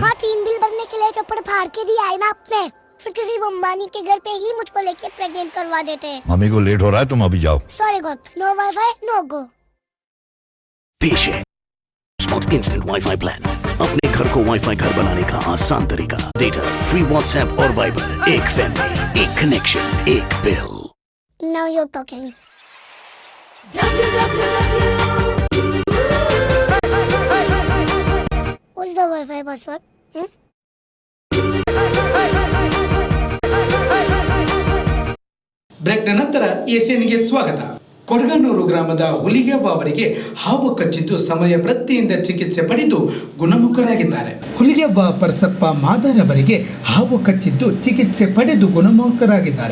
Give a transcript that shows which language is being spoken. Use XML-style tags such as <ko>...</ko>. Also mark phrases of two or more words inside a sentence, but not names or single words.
<hi>हाँ, 3 बिल भरने के लिए चप्पड़ फाड़ के दिया है ना आपने। फिर किसी अंबानी के घर पे ही मुझको लेके प्रेग्नेंट करवा देते हैं। मम्मी को लेट हो रहा है, तुम अभी जाओ।</hi> <en>Sorry God, no WiFi no go.</en> <hi>पेश है स्मार्ट इंस्टेंट वाईफाई प्लान, अपने घर को वाईफाई घर बनाने का आसान तरीका।</hi> <en>data free,</en> <hi>व्हाट्सएप और वाइबर, एक फैमिली, एक कनेक्शन, एक बिल।</hi> <en>Now you are talking. What's the WiFi password?</en> <kn>ಬ್ರೇಕ್ನ ನಂತರ ಎಸಿಎನ್ಗೆ ಸ್ವಾಗತ. ಕೊಡಗನೂರು ಗ್ರಾಮದ ಹುಲಿಗೆವ್ವ ಅವರಿಗೆ ಹಾವು ಕಚ್ಚಿದ್ದು ಸಮಯ ಪ್ರಜ್ಞೆಯಿಂದ ಚಿಕಿತ್ಸೆ ಪಡೆದು ಗುಣಮುಖರಾಗಿದ್ದಾರೆ. ಹುಲಿಗೆವ್ವ ಪರಸಪ್ಪ ಮಾದರ್ ಅವರಿಗೆ ಹಾವು ಕಚ್ಚಿದ್ದು ಚಿಕಿತ್ಸೆ ಪಡೆದು ಗುಣಮುಖರಾಗಿದ್ದಾರೆ.</kn>